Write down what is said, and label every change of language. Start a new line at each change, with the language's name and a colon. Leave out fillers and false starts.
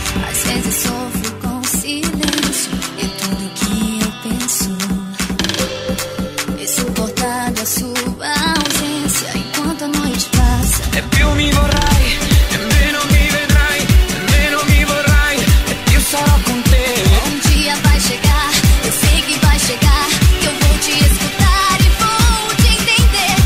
Portuguese: Às vezes sofro com silêncio e tudo que eu penso e suportado a sua ausência enquanto a noite passa.
Italian: E più mi vorrai, e meno mi vedrai, e meno mi vorrai, e più sarò con te.
Portuguese: Dia vai chegar, eu sei que vai chegar, que eu vou te escutar e vou te entender.